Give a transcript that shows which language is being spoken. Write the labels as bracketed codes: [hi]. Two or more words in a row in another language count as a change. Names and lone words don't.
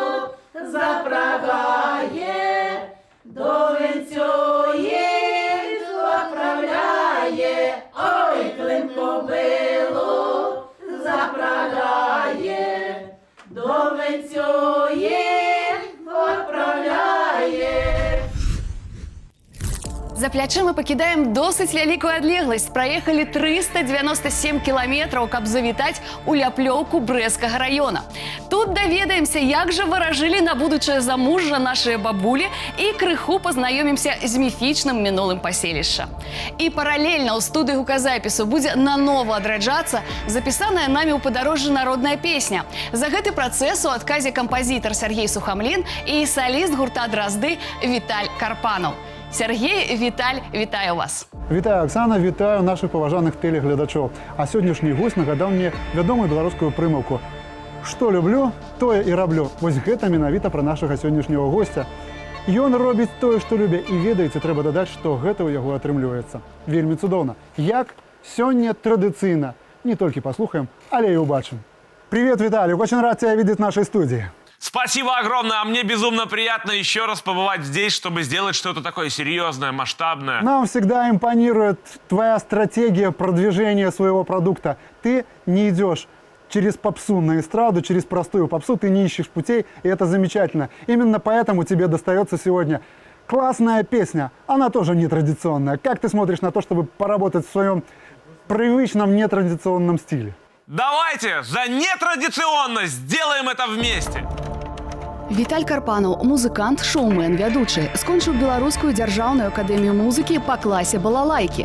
[uk] запрягає, до венцю їх заправляє, ой, Клим кобилу запрягає, до венцю їх відправляє. [be] За плячы мы пакідаем досыць вялікую адлегласць. Праехалі 397 кіламетраў, каб завітаць у Ляплёўку Брэсцкага раёна. Тут даведаемся, як жа варажылі на будучае замужжа нашыя бабулі і крыху пазнаёмімся з міфічным мінулым паселішча. І паралельна ў студыі гуказапісу будзе нанова адраджацца запісаная намі ў падарожжы народная песня. За гэты працэс у адказе кампазітар Сергей Сухамлін і саліст гурта «Дразды» Віталь Карпанаў. Сергей, Віталь, вітаю вас. [uk] Вітаю, Оксана, вітаю наших поважаних телеглядачоў. [be] А сённяшні гость нагадаў мне вядомую беларускую прымаўку. Што люблю, тое і раблю. Вось гэта менавіта пра нашага сённяшняга гостя. Ён робіць тое, што любя, і ведаеце, трэба дадаць, што гэта ў яго атрымліваецца. Вельмі цудоўна. Як сёння традыцыйна. Не толькі паслухаем, але і ўбачым. [ru] Привет, Виталий, очень рад тебя видеть в нашей студии. Спасибо огромное, а мне безумно приятно еще раз побывать здесь, чтобы сделать что-то такое серьезное, масштабное. Нам всегда импонирует твоя стратегия продвижения своего продукта. Ты не идешь через попсу на эстраду, через простую попсу, ты не ищешь путей, и это замечательно. Именно поэтому тебе достается сегодня классная песня. Она тоже нетрадиционная. Как ты смотришь на то, чтобы поработать в своем привычном нетрадиционном стиле? Давайте за нетрадиционность сделаем это вместе! [be] Віталь Карпанаў, музыкант, шоумен, вядучы, скончыў беларускую дзяржаўную акадэмію музыкі па класе балалайкі.